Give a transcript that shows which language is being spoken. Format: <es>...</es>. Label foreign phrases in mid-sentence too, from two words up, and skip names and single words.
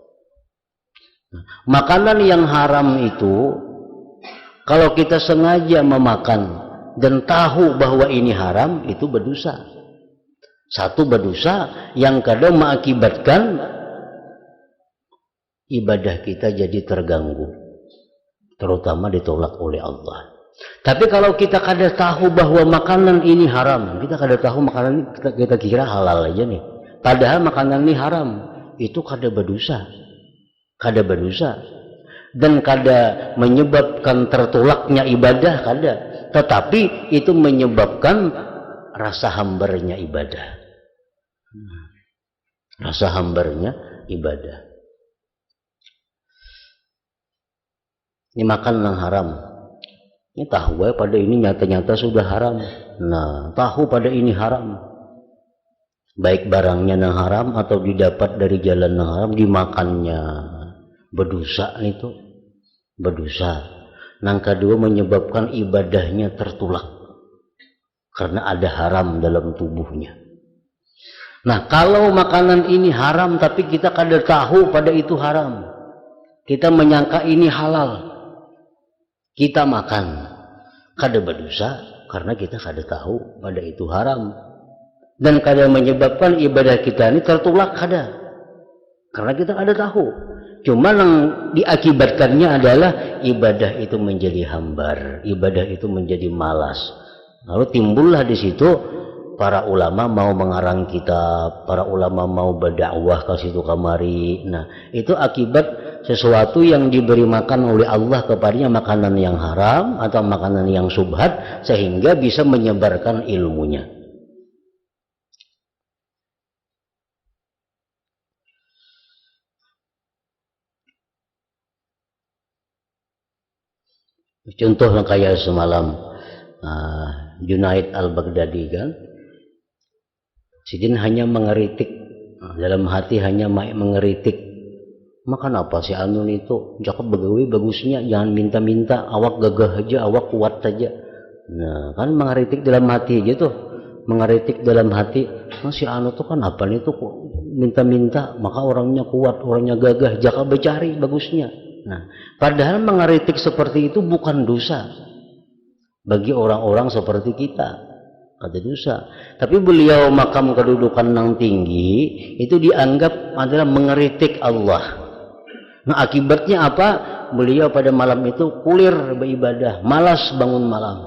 <id>Makanan yang haram itu, kalau kita sengaja memakan dan tahu bahwa ini haram, itu berdosa. Satu berdosa, yang kadang mengakibatkan ibadah kita jadi terganggu, terutama ditolak oleh Allah. Tapi kalau kita kada tahu bahwa makanan ini haram, kita kada tahu makanan ini, kita kira halal aja nih, padahal makanan ini haram, itu kada berdosa, dan kada menyebabkan tertolaknya ibadah, kada, tetapi itu menyebabkan rasa hambarnya ibadah, rasa hambarnya ibadah. Ini makan yang haram, ini tahu ya pada ini nyata-nyata sudah haram. Nah, tahu pada ini haram, baik barangnya yang haram atau didapat dari jalan yang haram, dimakannya, berdosa itu, berdosa. Yang kedua menyebabkan ibadahnya tertolak karena ada haram dalam tubuhnya. Nah, kalau makanan ini haram tapi kita kada tahu pada itu haram, kita menyangka ini halal, kita makan, kada berdosa karena kita kada tahu pada itu haram, dan kada menyebabkan ibadah kita ini tertolak, kada, karena kita kada tahu. Cuma yang diakibatkannya adalah ibadah itu menjadi hambar, ibadah itu menjadi malas. Lalu timbullah di situ para ulama mau mengarang kitab, para ulama mau berdakwah ke situ kamari. Nah, itu akibat sesuatu yang diberi makan oleh Allah kepadanya, makanan yang haram atau makanan yang subhat, sehingga bisa menyebarkan ilmunya.</id> <bjn>Contoh kayak semalam Junaid al-Baghdadi kan, sidin hanya mengeritik, dalam hati hanya mengeritik, makan apa si Anun itu, cakep begawi bagusnya, jangan minta-minta, awak gagah aja, awak kuat saja. Nah, kan mengeritik dalam hati gitu, mengeritik dalam hati, si Anu tuh kan apa nih tuh minta-minta, maka orangnya kuat, orangnya gagah, jaka becari bagusnya.</bjn> <id>Nah, padahal mengeritik seperti itu bukan dosa bagi orang-orang seperti kita, ada dosa. Tapi beliau makam kedudukan yang tinggi itu dianggap adalah mengeritik Allah. Nah, akibatnya apa? Beliau pada malam itu kulir beribadah, malas bangun malam.</id>